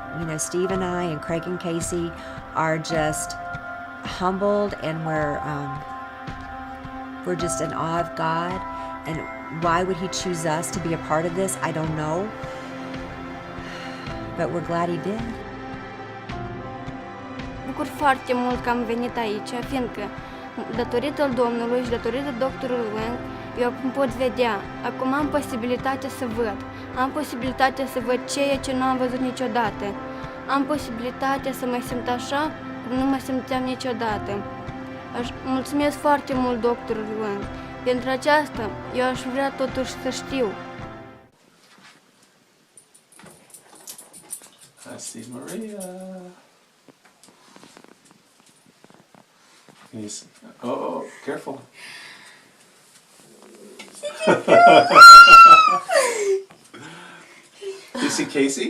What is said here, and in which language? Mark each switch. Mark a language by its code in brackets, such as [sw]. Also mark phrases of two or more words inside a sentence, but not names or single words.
[en] Steve and I and Craig and Casey are just humbled, and we're just in awe of God. And why would He choose us to be a part of this? I don't know, but we're glad He did. [ro] Bucur foarte mult că am venit aici, fiindcă datorită Domnului și datorită doctorului Lynns, eu acum pot vedea, acum am posibilitatea să văd. Am posibilitatea să văd ceea ce nu am văzut niciodată. Am posibilitatea să mă simt așa cum nu mă simțeam niciodată. Mulțumesc foarte mult doctorului Lynns. Pentru aceasta, eu aș vrea totuși să știu. [en] I see Maria. Oh, careful. You see Casey?